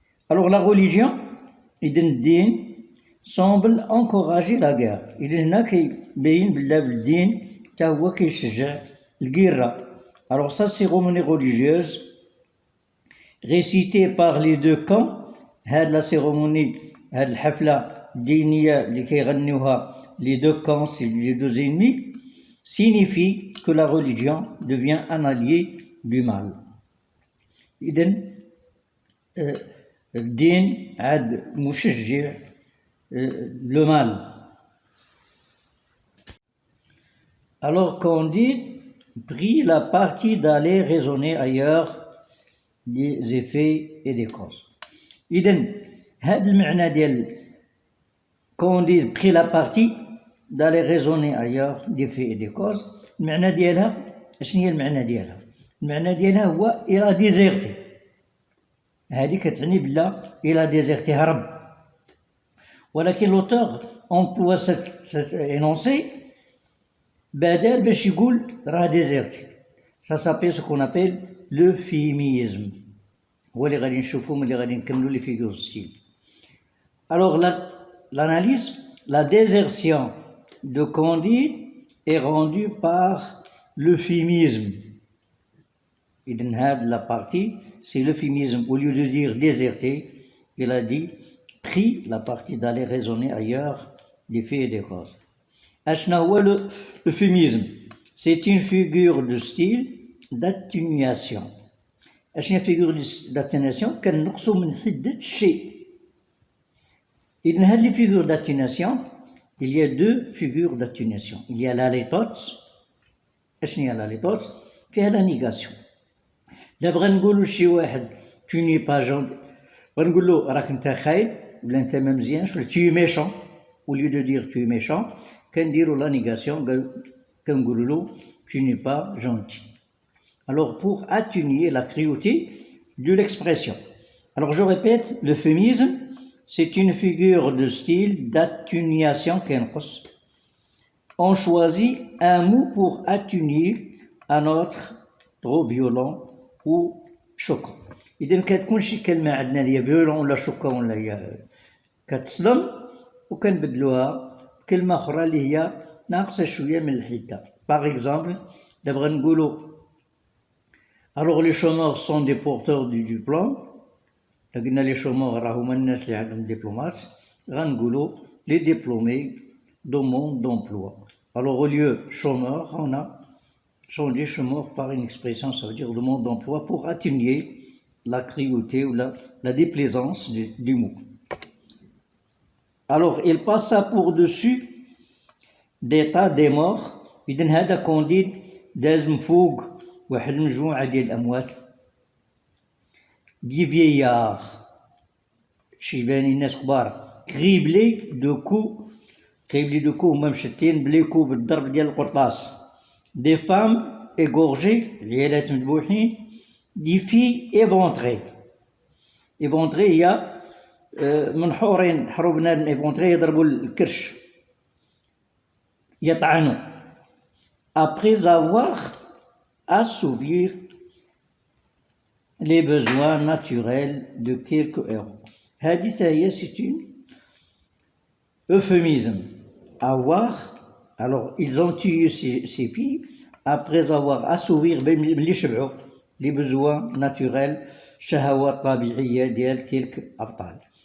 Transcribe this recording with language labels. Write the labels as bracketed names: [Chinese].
[French] Alors la religion, [Arabic] إذن الدين [French] semble encourager la guerre. [Arabic] إذن هنا كيبين بلا بالدين تا هو كيشجع الجيرة. [French] Alors cette cérémonie religieuse récitée par les deux camps، هاد la cérémonie، [Arabic] هاد الحفلة الدينية اللي كيغنيوها [French] les deux camps, c'est les deux ennemis، signifie que la religion devient un allié du mal. [Arabic] إذن الدين عاد مشجع le mal. [French] Alors Candide prit la partie d'aller raisonner ailleurs des effets et des causes. [Arabic] إذن هذا المعنى ديال [French] Candide prit la partie d'aller raisonner ailleurs des faits et des causes، [Arabic] المعنى ديالها شنو هي المعنى ديالها؟ المعنى ديالها هو إلى ديزيرتي. هذه كتعني بلا إلى ديزيرتي هرب. ولكن [French] l'auteur emploie cet énoncé [Arabic] بدل باش يقول راه ديزيرتي. [French] Ça s'appelle ce qu'on appelle l'euphémisme. [Arabic] هو اللي غادي نشوفوه ملي غادي نكملوا لي فيغور ستيل. [French] Alors l'analyse، la désertion de Candide est rendue par l'euphémisme. إذن هاد la partie c'est l'euphémisme. Au lieu de dire déserter, il a dit pris la partie d'aller raisonner ailleurs des faits et des causes. [Arabic] أشنا هو [French] l'euphémisme؟ C'est une figure de style d'atténuation. [Arabic] أشنا figure d'atténuation؟ كنقصوا من حدة الشيء. [French] إذن هاد les figures d'atténuation، il y a deux figures d'atténuation. Il y a la litote. [Arabic] أشنا هي [French] la litote؟ [Arabic] فيها [French] la négation. [Arabic] دابا غنقولوا لشي واحد [French] tu n'es pas gentil، [Arabic] غنقول له راك انت خايب ولا انت ما مزيانش ولا [French] tu es méchant. Au lieu de dire tu es méchant [Arabic] كنديروا [French] la négation، [Arabic] كنقولوا له [French] tu n'es pas gentil. Alors pour atténuer la cruauté de l'expression. Alors je répète, l'euphémisme c'est une figure de style d'atténuation [Arabic] كينقص. [French] On choisit un mot pour atténuer un autre trop violent ou choquant. [Arabic] إذا كتكون شي كلمة عندنا اللي هي فيولون ولا شوكون ولا هي كتصدم وكنبدلوها بكلمة أخرى اللي هي ناقصة شوية من الحدة. باغ إكزامبل دابا نقولوا [French] alors les chômeurs sont des porteurs du diplôme. [Arabic] قلنا لي chômeurs راه هما الناس اللي عندهم دبلومات، غنقولوا [French] les diplômés demandent d'emploi. Alors au lieu chômeur on a changé chômeur par une expression, ça veut dire demande d'emploi pour atténuer la cruauté ou la déplaisance du mot. Alors il passa pour-dessus des tas des morts. [Arabic] إذن هذا كونديد داز من فوق واحد المجموعة ديال الأموات دي فييار شيباني ناس كبار كريبلي دو كو هما مشتين بلي كو بالضرب ديال القرطاس. [French] Des femmes égorgées، [Arabic] العيالات مذبوحين. [French] Des filles éventrées. [Arabic] éventrées هي منحورين، حروا بنادم éventré يضربوا الكرش. يطعنوا [French] après avoir assouvir les besoins naturels de quelques héros. [Arabic] هذه هي [French] c'est une euphémisme. Avoir, alors ils ont tué ces filles après avoir assouvir les besoins naturels, [Arabic] شهوات طبيعية ديال [French] quelques أبطال.